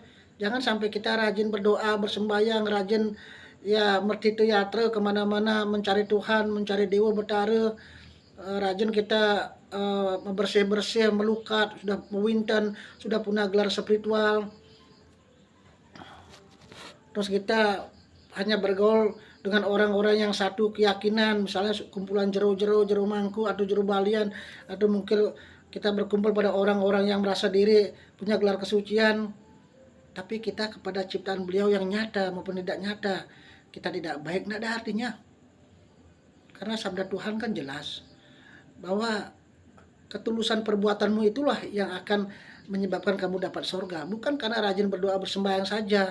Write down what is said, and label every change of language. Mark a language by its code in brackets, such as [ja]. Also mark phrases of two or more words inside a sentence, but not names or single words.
[id] Jangan sampai kita rajin berdoa, bersembahyang, rajin mertitu yatra kemana-mana mencari Tuhan, mencari Dewa Betara, rajin kita bersih-bersih, melukat, sudah mewinten, sudah punya gelar spiritual. Terus kita hanya bergaul dengan orang-orang yang satu keyakinan, misalnya kumpulan jero mangku atau jero balian, atau mungkin kita berkumpul pada orang-orang yang merasa diri punya gelar kesucian, tapi kita kepada ciptaan beliau yang nyata maupun tidak nyata kita tidak baik, tidak ada artinya. Karena sabda Tuhan kan jelas bahwa ketulusan perbuatanmu itulah yang akan menyebabkan kamu dapat surga, bukan karena rajin berdoa bersembahyang saja.